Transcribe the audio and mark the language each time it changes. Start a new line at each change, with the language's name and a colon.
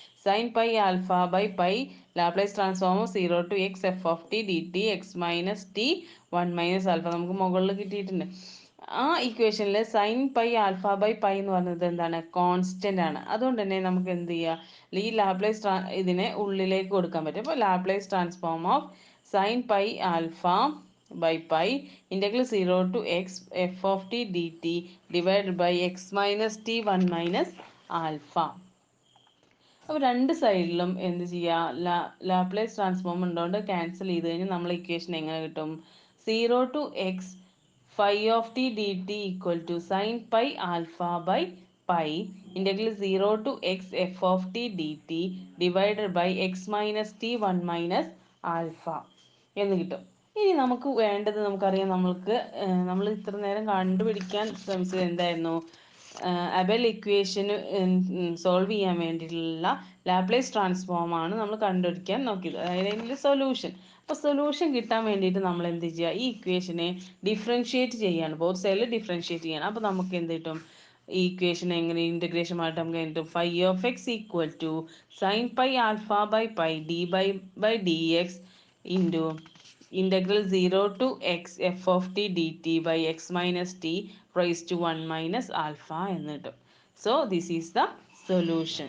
Malayalam: Sine pi alpha by pi Laplace transform of 0 to X F of T D T X minus T 1 minus alpha നമുക്ക് മുകളിൽ കിട്ടിയിട്ടുണ്ട്. ആ ഇക്വേഷനിൽ sine pi alpha by pi എന്ന് പറയുന്നത് എന്താണ്? Constant ആണ്. അതുകൊണ്ട് തന്നെ നമുക്ക് എന്ത് ചെയ്യുക? ഈ ലാപ്ലേസ് ഇതിനെ ഉള്ളിലേക്ക് കൊടുക്കാൻ പറ്റും. അപ്പോൾ Laplace transform of sine pi alpha
English: by pi integral 0 to x f of t dt divided by x minus t 1 minus alpha.
Malayalam: അപ്പോൾ രണ്ട് സൈഡിലും എന്ത് ചെയ്യുക? ലാപ്ലേസ് ട്രാൻസ്ഫോം ഉണ്ടോണ്ട് ക്യാൻസൽ ചെയ്ത് കഴിഞ്ഞാൽ നമ്മൾ ഇക്വേഷൻ എങ്ങനെ കിട്ടും?
English: 0 to x phi of t dt equal to sin pi alpha by pi integral 0 to x f of t dt divided by x minus t 1 minus alpha
Malayalam: എന്ന് കിട്ടും. ഇനി നമുക്ക് വേണ്ടത് നമുക്കറിയാം, നമ്മൾ ഇത്ര നേരം കണ്ടുപിടിക്കാൻ ശ്രമിച്ചത് എന്തായിരുന്നു? അബെൽ ഇക്വേഷന് സോൾവ് ചെയ്യാൻ വേണ്ടിയിട്ടുള്ള ലാപ്ലേസ് ട്രാൻസ്ഫോം ആണ് നമ്മൾ കണ്ടുപിടിക്കാൻ നോക്കിയത്, അതായത് അതിൻ്റെ സൊല്യൂഷൻ. അപ്പോൾ സൊല്യൂഷൻ കിട്ടാൻ വേണ്ടിയിട്ട് നമ്മൾ എന്ത് ചെയ്യുക? ഈ ഇക്വേഷനെ ഡിഫറൻഷിയേറ്റ് ചെയ്യാണ്, ബോത്ത് സൈഡിൽ ഡിഫറൻഷിയേറ്റ് ചെയ്യണം. അപ്പോൾ നമുക്ക് എന്ത് കിട്ടും? ഈ ഇക്വേഷൻ എങ്ങനെ ഇൻ്റഗ്രേഷൻ ആയിട്ട് നമുക്ക് കിട്ടും? Phi of X equal to sine pi alpha by pi D by D X into
English: integral 0 to x f of t dt by x minus t raised to 1 minus alpha
Malayalam: എന്ന് കിട്ടും.
English: So this is the solution.